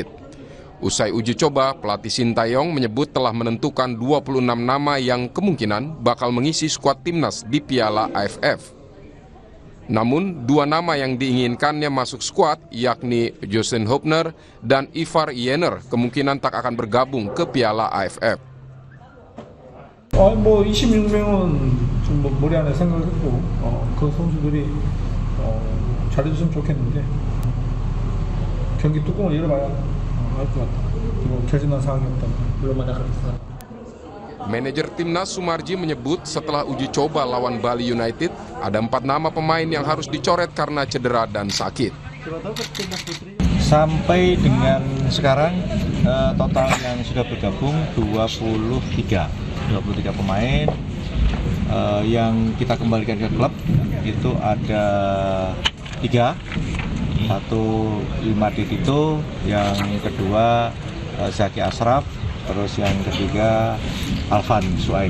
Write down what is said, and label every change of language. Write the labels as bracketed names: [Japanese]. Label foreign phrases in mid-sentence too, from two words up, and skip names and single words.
[Indonesian] Usai uji coba, pelatih Sintayong menyebut telah menentukan 26 nama yang kemungkinan bakal mengisi skuad Timnas di Piala AFF. Namun, 2 nama yang diinginkannya masuk skuad, yakni Justin Hubner dan Ivar Yener, kemungkinan tak akan bergabung ke Piala AFF. [Korean] 26명은 좀 머리 안에 생각을 했고 그 선수들이 잘해줬으면 좋겠는데 경기 뚜껑을 열어봐야 알 것 같다. 그리고 결정난 상황이 없다. [Indonesian] belum ada keputusan. Manajer Timnas Sumarji menyebut setelah uji coba lawan Bali United, ada 4 nama pemain yang harus dicoret karena cedera dan sakit. Sampai dengan sekarang total yang sudah bergabung 23 pemain yang kita kembalikan ke klub itu ada 3, satu Imadi Tito, yang kedua Zaki Ashraf, terus yang ketiga Alvan Suaib.